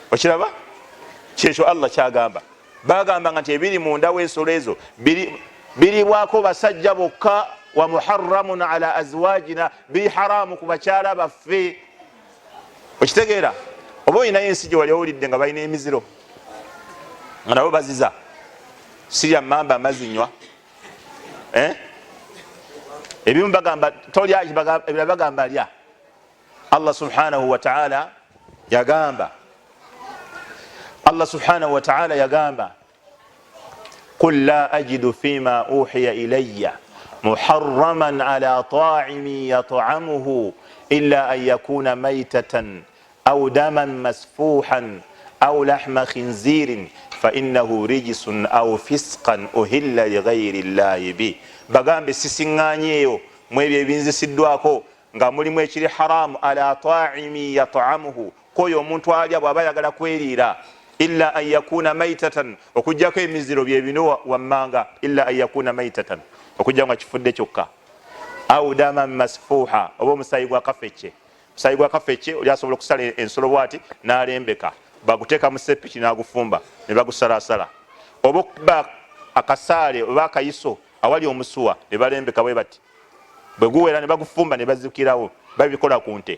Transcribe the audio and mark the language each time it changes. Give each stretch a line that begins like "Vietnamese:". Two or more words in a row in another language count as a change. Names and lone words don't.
Ganda: Okiraba kyekyo Allah kyagamba. Bagamba nti ebiri munda w'ensolo ezo biribwako basajja bokka,
Arabic: ومحرم على أزواجنا,
Ganda: biri haramu ku bakyala baffe. Okitegeera? Oba olinayo ensi gye wali owulidde nga balina emiziro nga nabo baziza sirya mamba amazinywa, ebimu bagamba tolya, ebirala bagamba lya.
Arabic: الله سبحانه وتعالى yagamba, الله سبحانه وتعالى yagamba, قل لا أجد فيما أوحي إلي محرما على طاعم يطعمه إلا أن يكون ميتة أو دما مسفوحا أو لحم خنزير فإنه رجس أو فسقا أهل لغير الله به.
Ganda: Bagambe sisiŋŋanyeeyo mu ebyo ebinzisiddwako nga mulimu ekiri haramu
Arabic: على طاعم يطعمه,
Ganda: koyo omuntu alya bw'aba ayagala kweriira,
Arabic: إلا أن يكون ميتة,
Ganda: okujjako emiziro bye bino wammanga,
Arabic: إلا أن يكون ميتة,
Ganda: okujja nga kifudde kyokka,
Arabic: أو دما مسفوحا,
Ganda: oba omusaayi gwa kafecce. Omusaayi gwa kafecce oli asobola okusala ensolo bwati n'alembeka, baguteeka mu seppiki n'agufumba ne bagusalaasala, oba okuba akasaale oba akayiso awali omusuwa ne balembeka bwe bati, bwe guwera ne bagufumba ne bazikirawo, babikola ku nte.